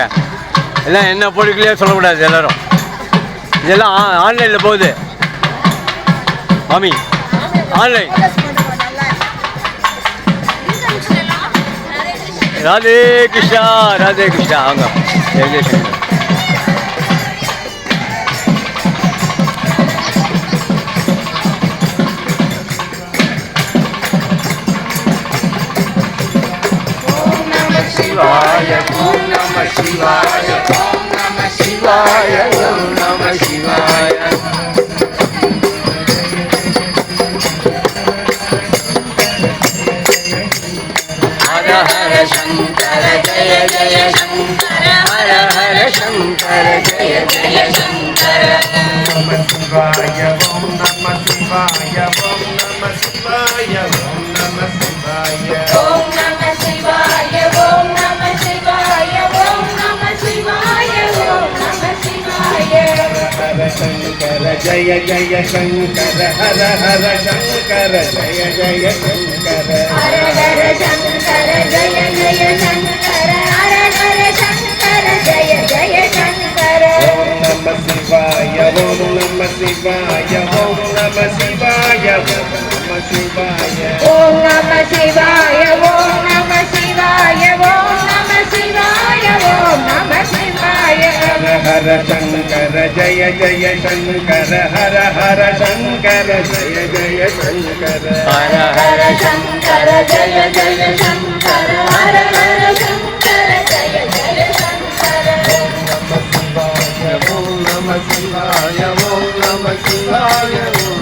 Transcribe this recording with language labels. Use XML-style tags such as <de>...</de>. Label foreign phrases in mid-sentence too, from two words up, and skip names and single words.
<ta>எல்லாம் என்ன பொருட்களையே சொல்லக்கூடாது எல்லாரும். இதெல்லாம் ஆன்லைனில் போகுது மாமி, ஆன்லைன். ராதே கிருஷ்ணா ராதே கிருஷ்ணா. வாங்க. ஜெய் ஜெய் சங்கர்.</ta> <sa>शिवाय ओम नमः शिवाय ओम नमः शिवाय ओम नमः शिवाय हर हर शंकर जय जय शंकर हर हर शंकर जय जय शंकर नमः शिवाय ओम नमः शिवाय ओम नमः शिवाय ओम नमः शिवाय ओम नमः शिवाय ओम नमः शिवाय ओम नमः शिवाय ओम नमः शिवाय हर शंकर जय जय शंकर हर हर शंकर जय जय शंकर हर हर शंकर जय जय शंकर हर हर शंकर जय जय शंकर ओम नमः शिवाय ओम नमः शिवाय ओम नमः शिवाय ओम नमः शिवाय ओम नमः शिवाय ओम नमः शिवाय ओम नमः शिवाय ओम नमः शिवाय हर हर शंकर जय जय शंकर हर हर शंकर जय जय शंकर हर हर शंकर जय जय शंकर हर हर शंकर जय जय शंकर ओम नमः शिवाय ओम नमः शिवाय ओम नमः शिवाय</sa>